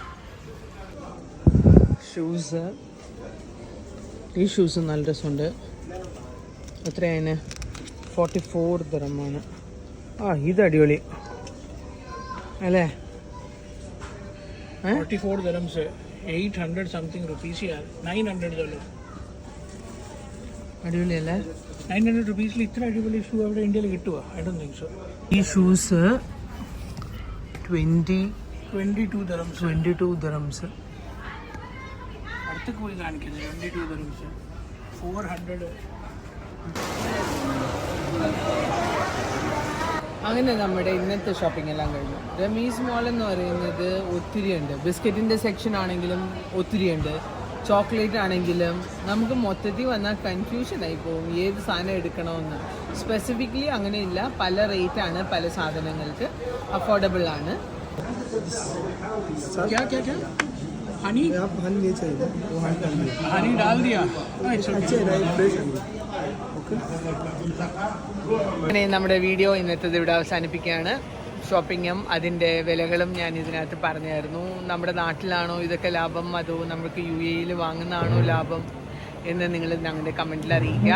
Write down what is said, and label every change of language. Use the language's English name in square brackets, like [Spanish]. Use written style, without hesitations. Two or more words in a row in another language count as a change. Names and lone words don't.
[Malayalam] ഷൂസ്, ഈ ഷൂസ് നല്ല രസമുണ്ട്. എത്രയാണ്? 44 ദിർഹമാണ്. ഇത് അടിപൊളി അല്ലേ? [English] 44 dirhams, 800 something rupees यार. 900 चलो. [Malayalam] അടിപൊളി അല്ലേ? 900 rupees ഇത്ര അടിപൊളി ഷൂ അവിടെ ഇന്ത്യയിൽ കിട്ടുക? [English] I don't think so. [Malayalam] ഈ ഷൂസ് [English] 22 dirhams. [Malayalam] അടുത്ത് പോയി കാണിക്കുന്നത് 22 dirhams. 400. അങ്ങനെ നമ്മുടെ ഇന്നത്തെ ഷോപ്പിംഗ് എല്ലാം കഴിഞ്ഞു. റമീസ് മോൾ എന്ന് പറയുന്നത് ഒത്തിരി ഉണ്ട്. ബിസ്ക്കറ്റിൻ്റെ സെക്ഷൻ ആണെങ്കിലും ഒത്തിരി ഉണ്ട്. ചോക്ലേറ്റ് ആണെങ്കിലും നമുക്ക് മൊത്തത്തിൽ വന്നാൽ കൺഫ്യൂഷൻ ആയി പോകും ഏത് സാധനം എടുക്കണമെന്ന്. സ്പെസിഫിക്കലി അങ്ങനെയില്ല, പല റേറ്റാണ്, പല സാധനങ്ങൾക്ക് അഫോർഡബിൾ ആണ്. [Hindi] क्या क्या क्या हनी आप हनी नहीं चाहिए हनी डाल दिया अच्छे फ्रेश [Malayalam] അങ്ങനെ നമ്മുടെ വീഡിയോ ഇന്നത്തേത് ഇവിടെ അവസാനിപ്പിക്കുകയാണ്. ഷോപ്പിങ്ങും അതിൻ്റെ വിലകളും ഞാൻ ഇതിനകത്ത് പറഞ്ഞായിരുന്നു. നമ്മുടെ നാട്ടിലാണോ ഇതൊക്കെ ലാഭം, അതോ നമുക്ക് UAE വാങ്ങുന്നതാണോ ലാഭം എന്ന് നിങ്ങൾ ഞങ്ങളുടെ കമൻറ്റിൽ അറിയിക്കുക.